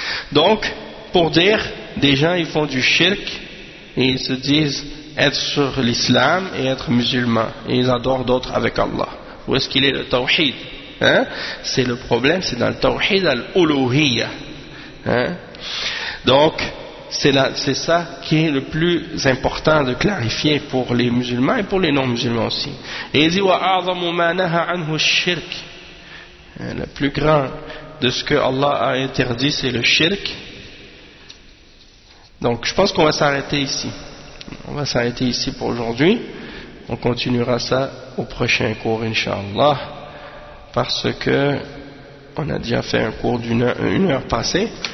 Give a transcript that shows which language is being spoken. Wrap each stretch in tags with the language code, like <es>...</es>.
<fr>Donc, pour dire, des gens ils font du shirk et ils se disent être sur l'islam et être musulman et ils adorent d'autres avec Allah. Où est-ce qu'il est le tawhid, hein? C'est le problème, c'est dans le tawhid al-uluhiyya, hein? Donc, c'est ça qui est le plus important de clarifier pour les musulmans et pour les non-musulmans aussi. Et il dit,</fr> <ar>وَأَعْظَمُ مَا نَهَا عَنْهُ الشِّرْكِ.</ar> <fr>Le plus grand de ce que Allah a interdit, c'est le shirk. Donc, je pense qu'on va s'arrêter ici. On va s'arrêter ici pour aujourd'hui. On continuera ça au prochain cours, Inch'Allah. Parce que on a déjà fait un cours d'une heure, une heure passée.</fr>